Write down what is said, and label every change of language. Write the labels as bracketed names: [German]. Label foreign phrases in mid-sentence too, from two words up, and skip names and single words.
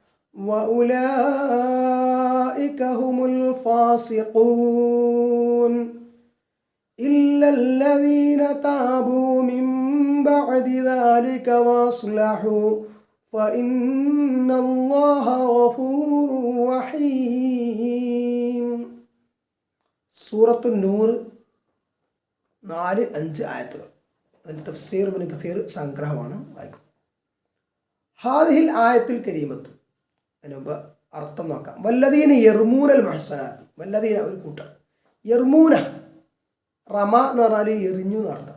[Arabic] وأولئك هم الفاسقون إلا الذين تابوا من بعد ذلك وأصلحوا فإن الله غفور رحيم. [Malayalam] സൂറത്തു നൂർ 4-5 ആയത്തുകൾ. അതിൻ്റെ തഫ്സീർ ഇബ്നു കസീർ സംഗ്രഹമാണ് വായിക്കുന്നത്. [Arabic] هذه الآية الكريمة, [Malayalam] അതിന് മുമ്പ് അർത്ഥം നോക്കാം. [Arabic] والذين يرمون المحصنات, [Malayalam] വല്ലദീന ഒരു കൂട്ടർ, [Arabic] يرمون رمى [Malayalam] എന്ന് പറഞ്ഞാൽ എറിഞ്ഞു എന്നർത്ഥം.